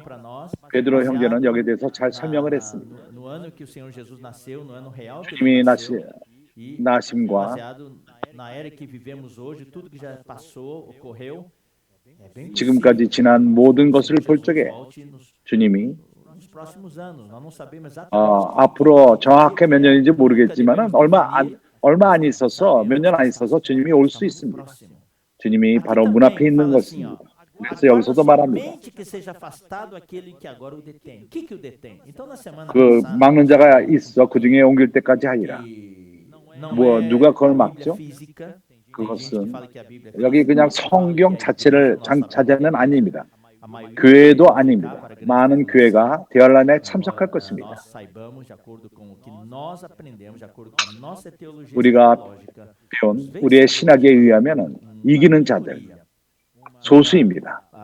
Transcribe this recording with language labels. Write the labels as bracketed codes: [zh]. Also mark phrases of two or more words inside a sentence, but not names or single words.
[ko] 베드로 형제는 여기에 대해서 잘 설명을 했습니다. 주님이 나심과 지금까지 지난 모든 것을 볼 적에 주님이 [pt] nos próximos anos. Nós não sabemos exatamente [ko] 앞으로 정확히 몇 년인지 모르겠지만은 얼마 안 있어서 몇 년 안 있어서 주님이 올 수 있습니다. 주님이 바로 문 앞에 있는 것입니다. 그래서 여기서도 말합니다. [pt] Mente que seja afastado aquele que agora o detém. O que que o detém? Então na semana [ko] 그 [pt] passada [ko] 막는 자가 있어 그 중에 옮길 때까지 하리라. 뭐 누가 그걸 막죠? 그것은 여기 그냥 성경 자체를 자체는 아닙니다. 교회도 아닙니다. 많은 교회가 대환란에 참석할 것입니다. 우리가 배운 우리의 신학에 의하면은 이기는 자들 소수입니다.